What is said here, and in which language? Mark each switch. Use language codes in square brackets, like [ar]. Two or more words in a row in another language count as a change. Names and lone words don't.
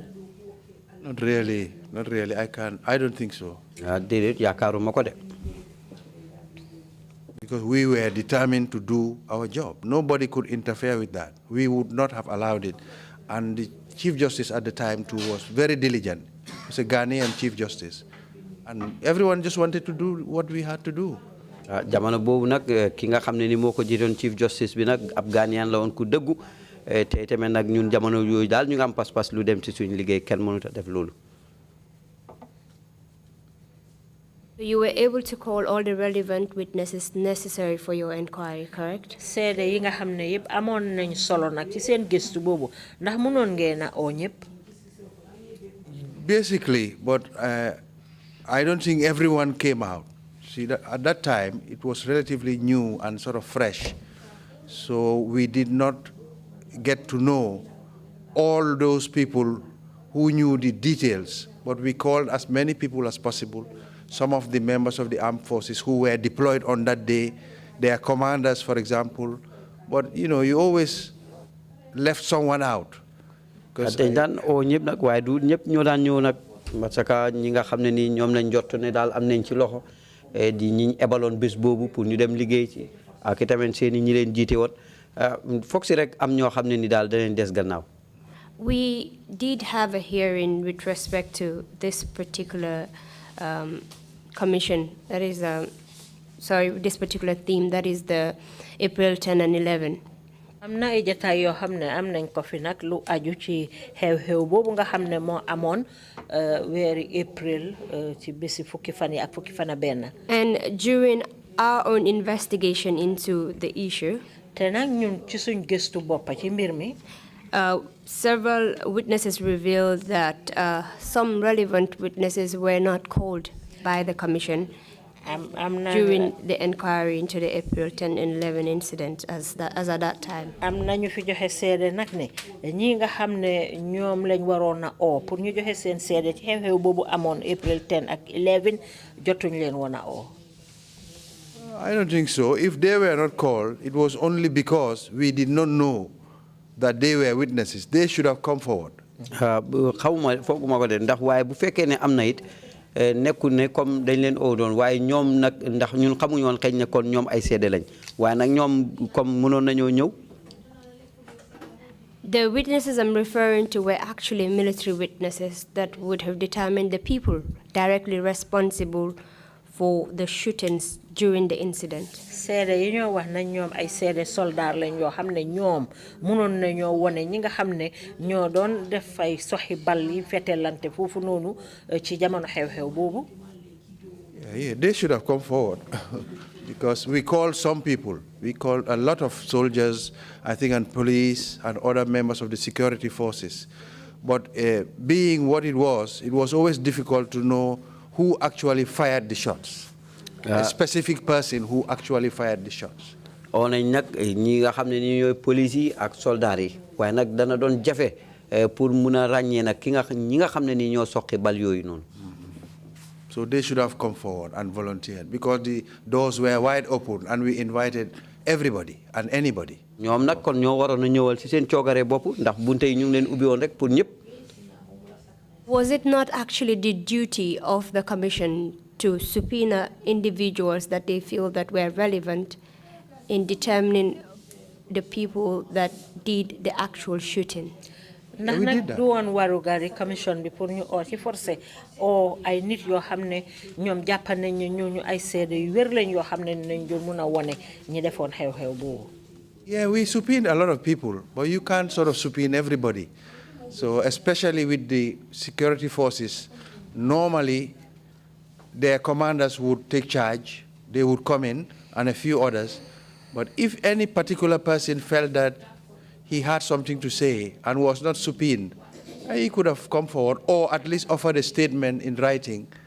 [en] Not really. I don't think so. [wo] déedéet yaakaaruma ko de. [en] Because we were determined to do our job. Nobody could interfere with that. We would not have allowed it. And the Chief Justice at the time too was very diligent. He was a Ghanaian Chief Justice. And everyone just wanted to do what we had to do. [wo] jamono boobu nag ki nga xam ne ni moo ko jiitoon [en] Chief Justice [wo] bi nag ab Ghanaian la woon ku dëggu te tamit nag ñun jamono yooyu daal ñu ngi am pas-pas lu dem ci suñu liggéey kenn mënut a def loolu. [en] You were able to call all the relevant witnesses necessary for your inquiry, correct? [wo] seede yi nga xam ne yëpp amoon nañ solo nag ci seen gëstu boobu ndax mënoon ngeen a oo ñëpp. [en] Basically, but I don't think everyone came out. See, at that time, it was relatively new and sort of fresh. So we did not get to know all those people who knew the details, but we called as many people as possible. Some of the members of the armed forces who were deployed on that day, their commanders, for example. But, you always left someone out. [wo] dañ daan oo ñëpp nag waaye du ñëpp ñoo daan ñëw nag [fr] parce que [wo] ñi nga xam ne nii ñoom lañ jot ne daal am nañ ci loxo di ñi ebaloon bés boobu pour ñu dem liggéey ci ak itamit seen i ñi leen jiite woon foog si rek am ñoo xam ne ni daal danañ des gannaaw. [en] We did have a hearing with respect to this particular commission, that is, this particular theme, that is the April 10 and 11. [wo] am na ay jataay yoo xam ne am nañ ko fi nag lu aju ci xew-xew boobu nga xam ne moo amoon weeri April ci bési fukki fan yi ak fukki fan ak benn. [en] And during our own investigation into the issue, [wo] te nag ñun ci suñ gëstu boppa ci mbir mi. [en] Several witnesses revealed that some relevant witnesses were not called by the commission during the inquiry into the April 10 and 11 incident as at that time. [wo] am na ñu fi joxe seede nag ne ñi nga xam ne ñoom lañ waroon a oo pour ñu joxe seen seede ci xew-xew boobu amoon April 10 ak 11 jotuñ leen woon a oo. [en] I don't think so. If they were not called, it was only because we did not know that they were witnesses. They should have come forward. [wo] xawma fooguma ko de ndax waaye bu fekkee ne am na it nekkul ne comme dañ leen oo doon waaye ñoom nag ndax ñun xamuñu woon xëy na kon ñoom ay seede lañ waaye nag ñoom comme mënoon nañoo ñëw. [en] The witnesses I'm referring to were actually military witnesses that would have determined the people directly responsible for the shootings during the incident. [wo] seede yi ñoo wax nañ ñoom ay seede soldaar lañ yoo xam ne ñoom mënoon nañoo wone ñi nga xam ne ñoo doon def ay soxi bal yi fetelante foofu noonu ci jamono xew-xew boobu. [en] Yeah, they should have come forward because we called some people. We called a lot of soldiers, I think, and police and other members of the security forces. But being what it was always difficult to know who actually fired the shots. A specific person who actually fired the shots. [wo] oo nañ nag ñi nga xam ne ni ñooy police yi ak soldats yi waaye nag dana doon jafe pour mun a ràññee nag ñi nga xam ne ni ñoo soqi bal yooyu noonu. [en] So they should have come forward and volunteered because the doors were wide open and we invited everybody and anybody. [wo] ñoom nag kon ñoo waroon a ñëwal ci seen coogare bopp ndax bunte yi ñu ngi leen ubbi woon rek pour ñëpp. [en] Was it not actually the duty of the commission to subpoena individuals that they feel that were relevant in determining the people that did the actual shooting? we did that. [wo] du woon warugaari commission bi pour ñu oo ci forcé o ay nit yoo xam ne ñoom jàpp nañ ne ñooñu ay seede yu wér lañ yoo xam ne nañ doon mun a wone ñi defoon xew-xew boobu. [en] Yeah, we subpoenaed a lot of people, but you can't sort of subpoena everybody. So especially with the security forces, normally their commanders would take charge, they would come in, and a few others. But if any particular person felt that he had something to say and was not subpoenaed, he could have come forward or at least offered a statement in writing.